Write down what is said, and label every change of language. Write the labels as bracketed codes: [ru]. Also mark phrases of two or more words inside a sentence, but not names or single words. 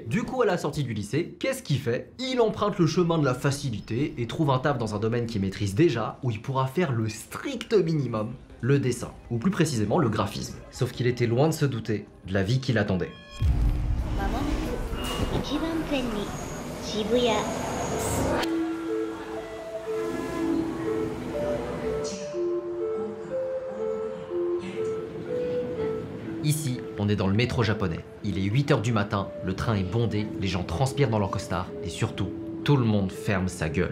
[fr] Du coup, à la sortie du lycée, qu'est-ce qu'il fait? Il emprunte le chemin de la facilité et trouve un taf dans un domaine qu'il maîtrise déjà, où il pourra faire le strict minimum, le dessin, ou plus précisément le graphisme. Sauf qu'il était loin de se douter de la vie qui l'attendait. Maman? [ja] 一番便利渋谷 [fr] Ici, on est dans le métro japonais. Il est 8 h du matin, le train est bondé, les gens transpirent dans leur costard et surtout, tout le monde ferme sa gueule.